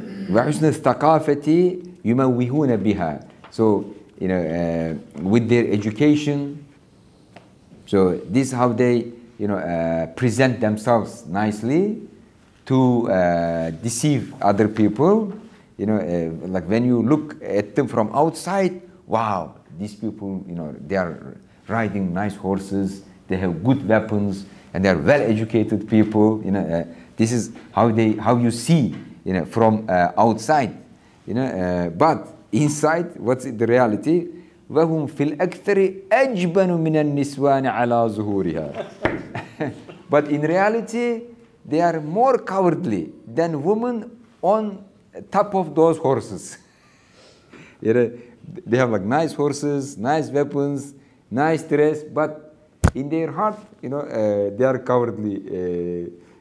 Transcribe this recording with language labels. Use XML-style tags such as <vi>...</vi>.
<ar>وحسن الثقافة يموهون بها.</ar> <en>So, with their education. So this is how they, present themselves nicely to deceive other people. Like when you look at them from outside, wow, these people, they are riding nice horses, they have good weapons, and they are well-educated people. This is how you see, from outside. But inside, what's the reality?</en> <ar>وهم في الأكثر أجبن من النسوان على ظهورها.</ar> <en>But in reality, they are more cowardly than women on top of those horses. They have like nice horses, nice weapons, nice dress, but in their heart, they are cowardly.</en>